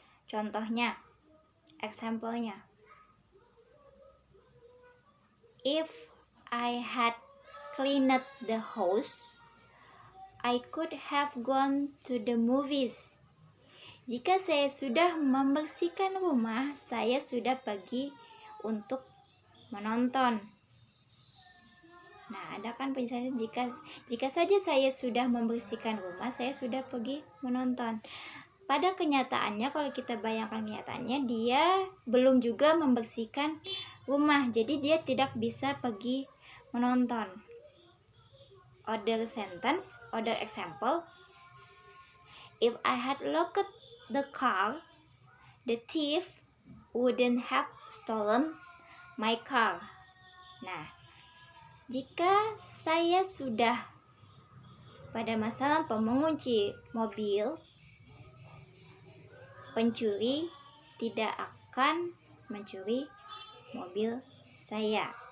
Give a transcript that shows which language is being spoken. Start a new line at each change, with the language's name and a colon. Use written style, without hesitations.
Indonesian: Contohnya,
English: example-nya, if I had cleaned the house, I could have gone to the movies.
Indonesian: Jika saya sudah membersihkan rumah, saya sudah pergi untuk menonton. Nah, ada kan penjelasan jika saja saya sudah membersihkan rumah, saya sudah pergi menonton. Pada kenyataannya, kalau kita bayangkan kenyataannya, dia belum juga membersihkan rumah, jadi dia tidak bisa pergi menonton.
English: Other sentence, other example, if I had locked the car, the thief wouldn't have stolen my car.
Indonesian: Nah, jika saya sudah pada masa lampau mengunci mobil, pencuri tidak akan mencuri mobil saya.